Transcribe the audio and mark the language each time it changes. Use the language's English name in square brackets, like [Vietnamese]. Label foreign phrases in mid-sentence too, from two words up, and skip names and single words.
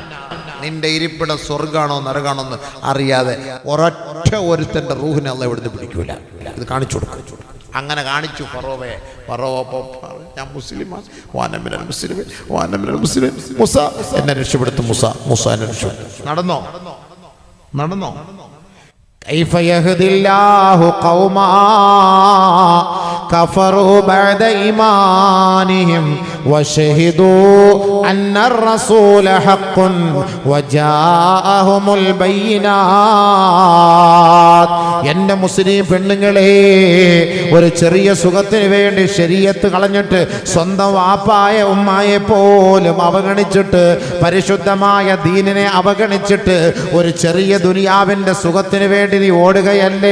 [Malayalam] നിന്റെ ഇരിപ്പിടം സ്വർഗാണോ നരകാണോ എന്ന് അറിയാതെ ഒരൊറ്റ ഒരുത്തന്റെ റൂഹിനെ അല്ലാഹ് ഇവിടുന്ന് പിടിക്കൂല. ഇത് കാണിച്ചു കൊടുക്കും. അങ്ങനെ കാണിച്ചു ഫറോവയെ. ഫറോവ ഞാൻ മുസ്ലിമാണ്, മുസ എന്നെ രക്ഷപ്പെടുത്തും, മുസ എന്നെ രക്ഷപ്പെടുത്തും. [Arabic] നടന്നോ كيف يهدي الله قوما كفروا بعد إيمانهم وشهدوا أن الرسول حق وجاءهم البينات. [Malayalam] എൻ്റെ മുസ്ലിം പെണ്ണുങ്ങളെ, ഒരു ചെറിയ സുഖത്തിന് വേണ്ടി ശരീഅത്ത് കളഞ്ഞിട്ട് സ്വന്തം വാപ്പായ ഉമ്മായെ പോലും അവഗണിച്ചിട്ട് പരിശുദ്ധമായ ദീനിനെ അവഗണിച്ചിട്ട് ഒരു ചെറിയ ദുനിയാവിൻ്റെ സുഖത്തിന് വേണ്ടി നീ ഓടുകയല്ലേ?